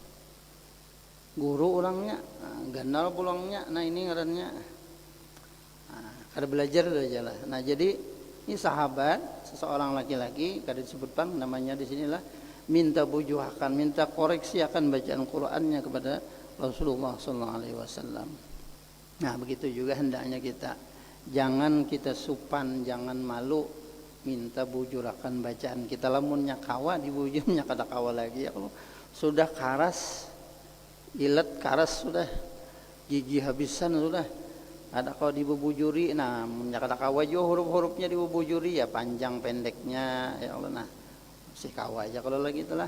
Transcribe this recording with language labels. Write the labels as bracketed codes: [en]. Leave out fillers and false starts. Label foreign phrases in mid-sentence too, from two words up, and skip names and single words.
[bjn] Guru orangnya ganal pulangnya, nah ini ngarannya kada belajar aja lah. Nah jadi ini sahabat seseorang laki-laki kada disebut pang namanya di sinilah, minta bujuhakan, minta koreksi akan bacaan Qur'annya kepada Rasulullah [ar] صلى الله عليه وسلم. [bjn] Nah begitu juga hendaknya kita, jangan kita supan, jangan malu minta bujurakan bacaan kita. Lamunnya kawa dibujurnya kada kawa lagi ya, kalau sudah karas ilet karas sudah gigi habisan sudah ada kalau dibubujuri, nah kada kawa juga huruf-hurufnya dibubujuri ya panjang pendeknya ya Allah, nah masih kawa aja kalau lagi itulah.